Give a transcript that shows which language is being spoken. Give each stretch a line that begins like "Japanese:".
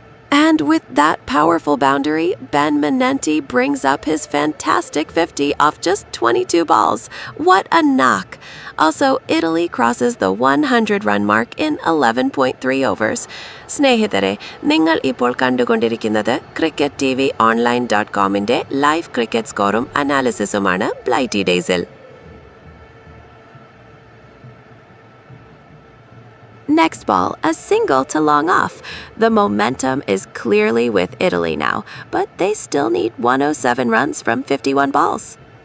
English: And with that powerful boundary, Ben Manenti brings up his fantastic 50 off just 22 balls. What a knock! Also, Italy crosses the 100-run mark in 11.3 overs.
Malayalam: സ്നേഹിതരെ, നിങ്ങൾ ഇപ്പോൾ കണ്ടുകൊണ്ടിരിക്കുന്നത് CricketTVOnline.comന്റെ live cricket സ്കോറും അനാലിസിസുമാണ് ബ്ലൈറ്റി ഡേയ്സിൽ.
English: Next ball, a single to long off. The momentum is clearly with Italy now, but they still need 107 runs from 51 balls.